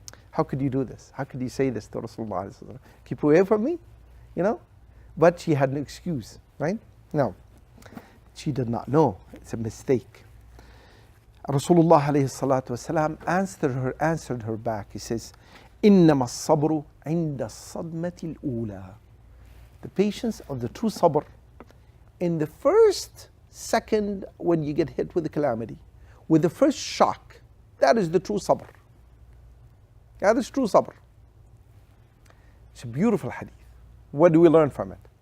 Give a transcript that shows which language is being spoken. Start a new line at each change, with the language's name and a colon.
English: How could you do this? How could you say this to Rasulullah? Keep away from me, But she had an excuse, right? No, she did not know. It's a mistake. Rasulullah alayhi salatu wasalam answered her back. He says,
Arabic: إِنَّمَا الصَّبْرُ عِنْدَ الصَّدْمَةِ الْأُولَى.
English: The patience of the true sabr in the first second when you get hit with a calamity, with the first shock, that is the true sabr. That is true sabr. It's a beautiful hadith. What do we learn from it?